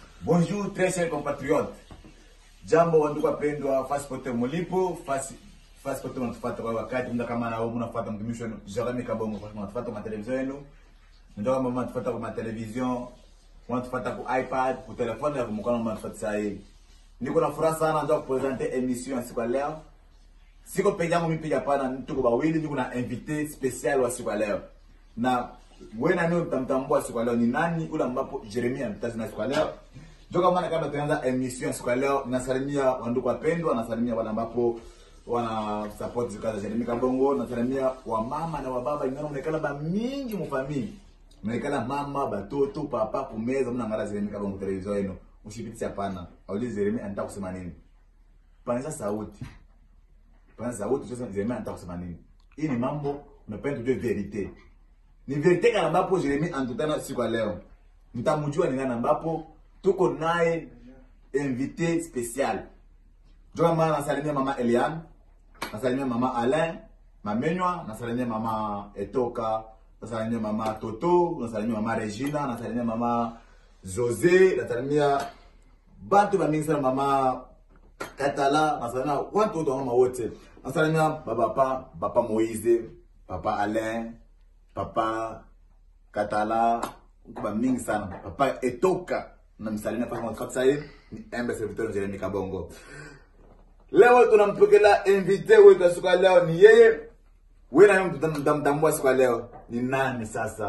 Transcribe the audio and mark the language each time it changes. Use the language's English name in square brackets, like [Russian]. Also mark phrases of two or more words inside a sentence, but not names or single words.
[French] Bonjour très chers compatriotes. [Swahili] Jambo wandugu wapendwa, fasi pote mulipo, fasi pote mnatufuata kwa wakati mda kama na wewe mnafuata mtumishi wenu Jeremy Kabongo kwa mnatufuata kwa television yenu. Ndio kama mnatufuata kwa television, mnatufuata kwa iPad, kwa telefoni na kwa mkono mnatufuata sasa hivi. Niko na furaha sana ndio kupresenter emission siku ya leo. Siko peke yangu mimi pia hapana, tuko bawili, niko na [French] invité spécial [Swahili] wa siku ya leo. Na wewe na mimi mtamtambua siku ya leo ni nani ule ambapo Jeremy anatazama siku ya leo. Joka maana kabla tuanza emission siku ya leo, nasalimia wandugu wapendwa, nasalimia wale ambapo wana support zikaza Jeremy Kabongo, nasalimia wa mama na wa baba, ingana mnekala ba mingi mfamili. Mnekala mama, batoto, papa kumeza mnangara Jeremy Kabongo television yenu. Usipitise hapana. Aulize Jeremy anataka kusema nini? Panza sauti. Panza sauti sasa Jeremy anataka kusema nini? Hii ni mambo unapenda tujue verite. Ni verite kana ambapo Jeremy anatutana siku ya leo. Mtamjua ni nani ambapo tuko naye [French] invité spécial. [Swahili] Joka maana nasalimia mama Eliane, nasalimia mama Alain, mamenywa, nasalimia mama Etoka, nasalimia mama Toto, nasalimia mama Regina, nasalimia mama José, nasalimia bantu bamingi sana mama Katala, nasalimia watu wote mama wote. Nasalimia papa Moïse, papa Alain, papa Katala, kwa mingi sana. Papa Etoka na msalimia paka mwanzo sasa hivi ni embe serviteur Jeremy Kabongo. Leo tunampokea invité wetu siku leo ni yeye. Wewe na mtu mtamtambua siku leo ni nani sasa?